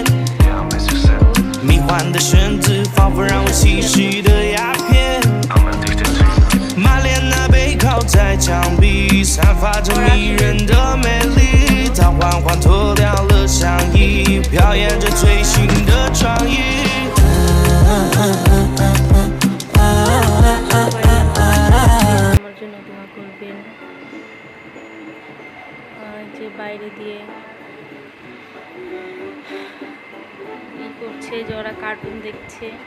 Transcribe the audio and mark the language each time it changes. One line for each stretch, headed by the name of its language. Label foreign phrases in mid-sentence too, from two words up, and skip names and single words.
Chinese: 迷幻的绳子，仿佛让我吸食的鸦片。玛莲娜背靠在墙壁，散发着迷人的美丽。她缓缓脱掉了上衣，表演着最新的创意。
Bangla: আমার জন্য দোয়া করবেন। যে বাইরে দিয়ে ই করছে, যে ওরা কার্টুন দেখছে।